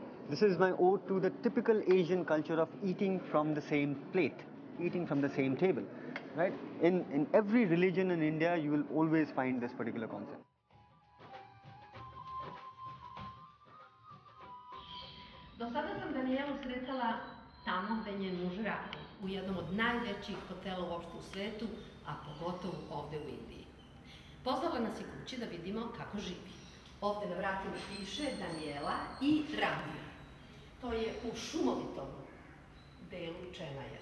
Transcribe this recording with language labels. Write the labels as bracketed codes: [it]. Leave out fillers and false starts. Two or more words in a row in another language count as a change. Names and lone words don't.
[en] This is my ode to the typical Asian culture of eating from the same plate, eating from the same table, right? In every religion in India, you will always find this particular concept. [sr] Do sada sam Danijelu sretala tamo gde njen muž radi, u jednom od najvećih hotela uopšte u svetu, a pogotovo ovde u Indiji. Pozvala nas je kući da vidimo kako živi. Ovde na vratima piše Daniela i Ranvir. To je u šumovitom delu Čenaja.